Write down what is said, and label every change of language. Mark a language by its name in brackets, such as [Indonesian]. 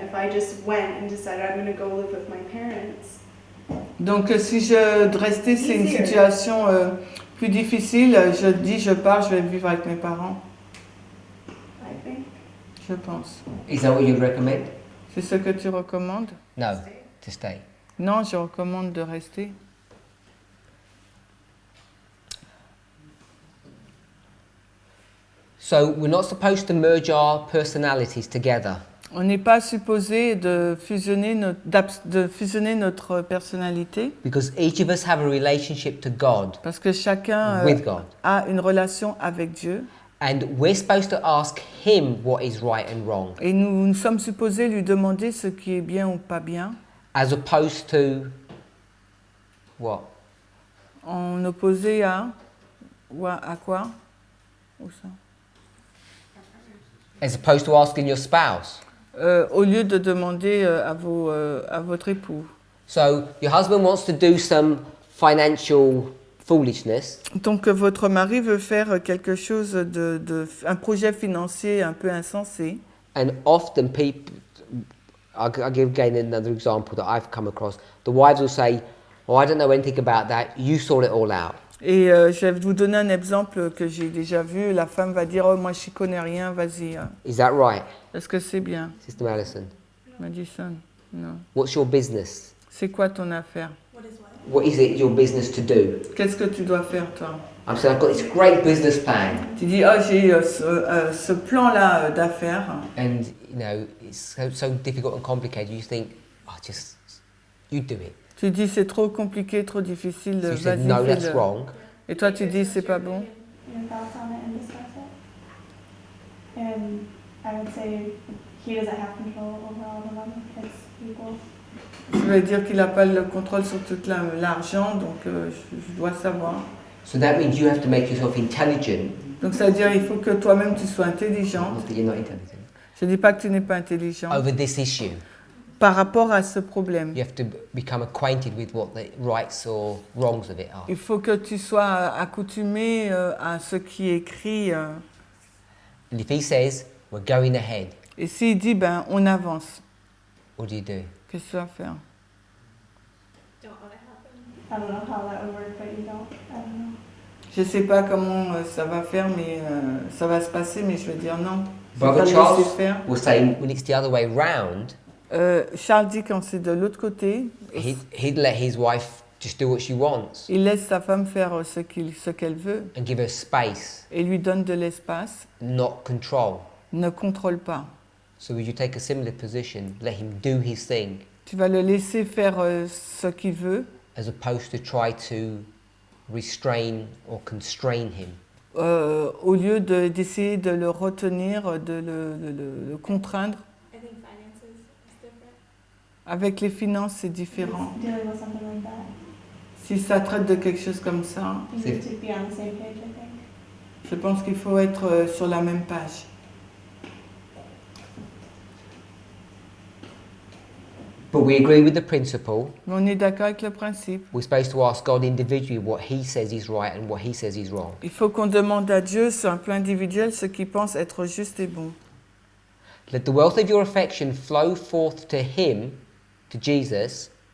[English] If I just went and decided I'm going to go live with my parents. [French] Donc si je restais, c'est une [English] Easier. [French] situation plus difficile. Je dis, je pars, je vais vivre avec mes parents. [English] I think. [French] Je pense. [English] Is that what you'd recommend? [French] C'est ce que tu recommandes? [English] No, to stay. [French] Non, je recommande de rester. [English] So we're not supposed to merge our personalities together. [French] On n'est pas supposé de fusionner notre personnalité [English] Because each of us have a relationship to God, [French] parce que chacun [English] with God. [French] a une relation avec Dieu [English] And we're supposed to ask Him what is right and wrong, [French] et nous sommes supposés lui demander ce qui est bien ou pas bien [English] as opposed to what? [French] en opposé à quoi? Où ça? [English] As opposed to asking your spouse. [French] Au lieu de demander à votre époux. [English] So your husband wants to do some financial foolishness, [French] Donc votre mari veut faire quelque chose un projet financier un peu insensé. [English] and often people, I'll give again another example that I've come across. The wives will say, "Oh, I don't know anything about that. You sort it all out." [French] Et je vais vous donner un exemple que j'ai déjà vu. La femme va dire, oh moi je n'y connais rien, vas-y. [English] Is that right, [French] Est-ce que c'est bien? [English] Sister Madison? [French] Madison, non. [English] What's your business? [French] C'est quoi ton affaire? [English] What is it your business to do? [French] Qu'est-ce que tu dois faire toi? [English] I'm saying I've got this great business plan, [French] Tu dis, oh j'ai ce plan-là d'affaires. [English] and you know it's so difficult and complicated. You think, oh, just you do it. [French] Tu dis, c'est trop compliqué, trop difficile, [English] So you said, [French] vas-y [English] no, that's [French] fais-le. [English] wrong. [French] Et toi tu dis, c'est pas bon? [English] Your thoughts on it and discuss it. And I would say he doesn't have control over all the money. It's equal. [French] Je vais dire qu'il n'a pas le contrôle sur tout l'argent, donc je dois savoir. [English] So that means you have to make yourself intelligent. [French] Donc ça veut dire il faut que toi-même tu sois intelligente. [English] Not that you're not intelligent. [French] Je ne dis pas que tu n'es pas intelligente. [English] Over this issue, [French] Par rapport à ce problème, [English] you have to become acquainted with what the rights or wrongs of it are. [French] il faut que tu sois accoutumé à ce qui est écrit. [English] And if he says, we're going ahead, [French] Et s'il dit, ben, on avance, [English] what do you do? [French] qu'est-ce que tu vas faire? [English] Don't let it happen. I don't know how that would work, but you don't. I don't know. [French] Je ne sais pas comment ça va faire, mais ça va se passer, mais je vais dire non. Je vais [English] Brother [French] pas le [English] Charles [French] laisser faire. [English] will say when it's the other way round, [French] Charles dit quand c'est de l'autre côté, [English] he'd let his wife just do what she wants [French] il laisse sa femme faire ce qu'elle veut [English] and give her space, [French] et lui donne de l'espace, [English] not control. [French] ne contrôle pas. [English] So would you take a similar position, let him do his thing, [French] Tu vas le laisser faire ce qu'il veut [English] as opposed to try to restrain or constrain him? [French] au lieu d'essayer de le retenir, de le contraindre. [English] I think finances is different. [French] Avec les finances, c'est différent. [English] Dealing with something like that. [French] Si ça traite de quelque chose comme ça, [English] You need to be on the same page, I think. [French] je pense qu'il faut être sur la même page. [English] But we agree with the principle. [French] Mais on est d'accord avec le principe. [English] We're supposed to ask God individually what he says is right and what he says is wrong. [French] Il faut qu'on demande à Dieu, sur un plan individuel, ce qu'il pense être juste et bon. [English] Let the wealth of your affection flow forth to him, to Jesus,